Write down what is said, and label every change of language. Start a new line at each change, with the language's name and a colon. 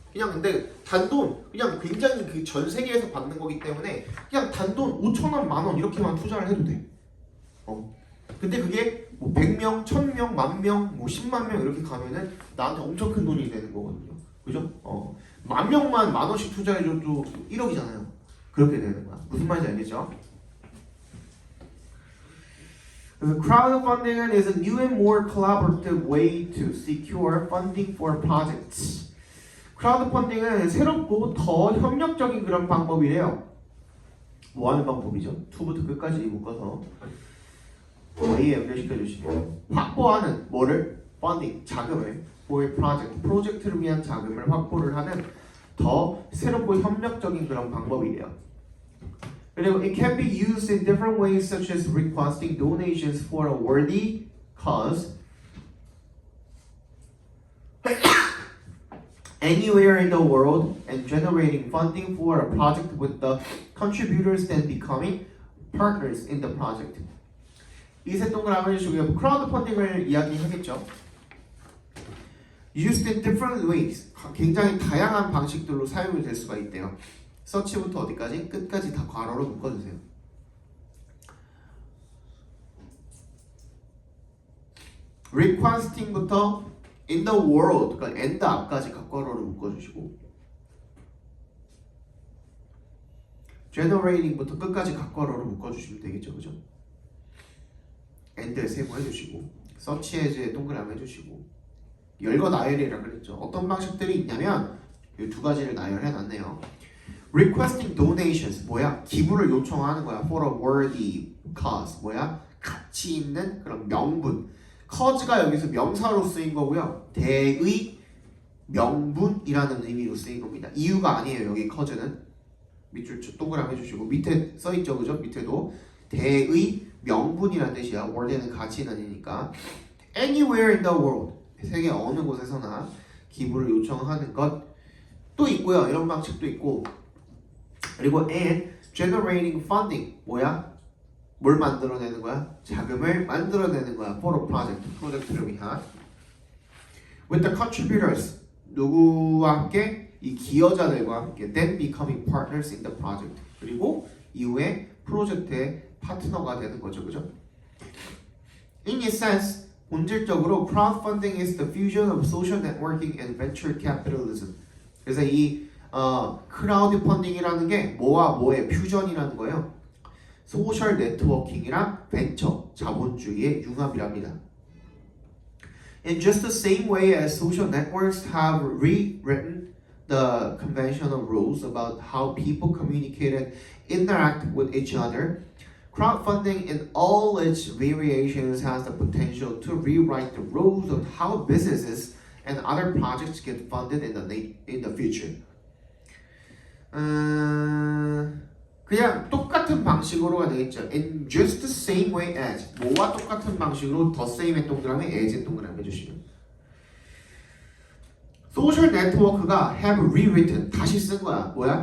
Korean: 그냥 근데 단돈 그냥 굉장히 그 전 세계에서 받는 거기 때문에 그냥 단돈 5,000원, 만원 이렇게만 투자를 해도 돼. 근데 그게 뭐 100명, 1000명, 10,000명, 뭐 10만 명 이렇게 가면은 나한테 엄청 큰 돈이 되는 거거든요. 그죠? 10,000명만 만원씩 투자해줘도 1억이잖아요. 그렇게 되는 거야. 무슨 말인지 알겠죠?
English: Crowdfunding is a new and more collaborative way to secure funding for projects.
Korean: 크라우드펀딩은 새롭고 더 협력적인 그런 방법이래요. 뭐 하는 방법이죠? 2부터 끝까지 묶어서 A에 연결시켜 주시면 확보하는 뭐를? 펀딩, 자금을
English: for a project,
Korean: 프로젝트를 위한 자금을 확보를 하는 더 새롭고 협력적인 그런 방법이래요.
English: 그리고 it can be used in different ways such as requesting donations for a worthy cause anywhere in the world and generating funding for a project with the contributors then becoming partners in the project.
Korean: 이 세 동그라미 해주시고요. 크라우드 펀딩을 이야기하겠죠.
English: Used in different ways.
Korean: 굉장히 다양한 방식들로 사용이 될 수가 있대요. 서치부터 어디까지? 끝까지 다 괄호로 묶어주세요. requesting부터
English: in the world,
Korean: 그러니까 and 앞까지 괄호로 묶어주시고 generating부터 끝까지 각괄호로 묶어주시면 되겠죠, 그죠? and에 세모해주시고 search as에 동그라미 해주시고 열거 나열이라 그랬죠. 어떤 방식들이 있냐면 이 두 가지를 나열해놨네요.
English: requesting donations
Korean: 뭐야? 기부를 요청하는 거야.
English: for a worthy cause
Korean: 뭐야? 가치 있는 그런 명분. cause가 여기서 명사로 쓰인 거고요. 대의 명분이라는 의미로 쓰인 겁니다. 이유가 아니에요. 여기 cause는 밑줄 동그라미 해주시고 밑에 써있죠, 그죠? 밑에도 대의 명분이라는 뜻이야. worthy는 가치 있는 이니까
English: anywhere in the world
Korean: 세계 어느 곳에서나 기부를 요청하는 것 또 있고요. 이런 방식도 있고 그리고
English: and generating funding
Korean: 뭐야? 뭘 만들어내는 거야? 자금을 만들어내는 거야.
English: for a project
Korean: 프로젝트를 위한
English: with the contributors
Korean: 누구와 함께? 이 기여자들과 함께
English: then becoming partners in the project
Korean: 그리고 이후에 프로젝트의 파트너가 되는 거죠, 그죠?
English: In a sense
Korean: 본질적으로
English: crowdfunding is the fusion of social networking and venture capitalism.
Korean: 그래서 이 크라우드 펀딩이라는 게 뭐와 뭐의 퓨전이라는 거예요. 소셜 네트워킹이랑 벤처 자본주의의 융합이랍니다.
English: In just the same way as social networks have rewritten the conventional rules about how people communicate and interact with each other, crowdfunding in all its variations has the potential to rewrite the rules on how businesses and other projects get funded in the future.
Korean: 그냥 똑같은 방식으로가 되겠죠.
English: In just the same way as
Korean: 뭐와 똑같은 방식으로 the same의 동그라미, as의 동그라미 해주시면 소셜 네트워크가
English: have rewritten
Korean: 다시 쓴 거야. 뭐야?